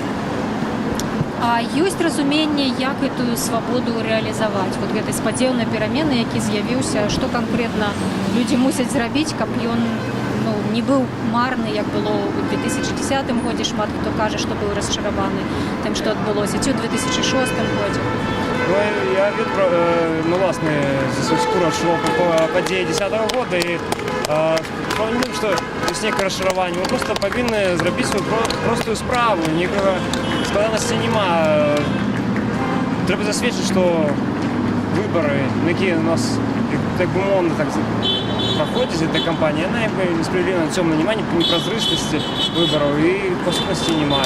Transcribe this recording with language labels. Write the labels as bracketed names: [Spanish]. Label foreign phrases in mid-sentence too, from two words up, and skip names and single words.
[Belarusian] А ёсць разуменне, як гэтую свабоду рэалізаваць? Вот гэты спадзеў на перамены, які з'явіўся, што канкрэтна людзі мусяць зрабіць, каб ён не быў марны, як было ў 2010 годзе. Шмат хто кажа, што быў расчараваны тым, што адбылося, ці ў 2006 годзе. Я власне, за свою шкуру адчуваў падзеі 10-го года, і справа не тым, што ёсць некае расчараванне. Мы проста павінны зрабіць сваю простую справу, ніякага складанасці няма. Трэба засведчыць, што выбары, на якія у нас так бы умоўна так праходзіць эта кампанія, яна як бы несправядліва, цёмна, няма непразрыстасці выбараў і па сутнасці няма.